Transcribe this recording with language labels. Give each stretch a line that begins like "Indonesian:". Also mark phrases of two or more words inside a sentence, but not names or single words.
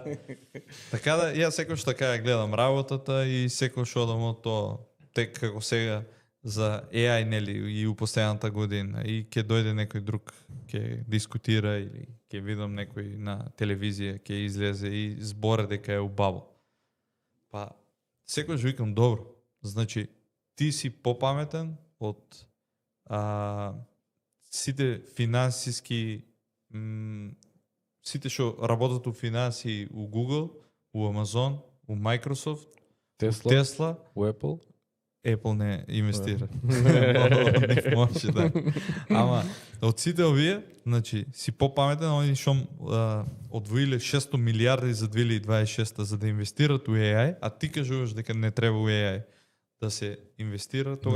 Macedonian: Така да, ја секојаш така ја гледам работата и секојаш одам од тоа, тек како сега за AI, нели, и у последната година, и ќе дојде некој друг, ќе дискутира или ќе видам некој на телевизија, ќе излезе и зборе дека е убаво. Па, секогаш викам добро. Значи ти си попаметен од сите финансиски сите што работат у финанси у Google, у Amazon, у Microsoft, Тесла, Tesla, у Apple. Apple не инвестира. Не може да. Ама од сите овие, значи си попаметен, они што одвоиле 600 милиарди за 2026 за да инвестират у AI, а ти кажуваш дека не треба у AI да се инвестира, тогава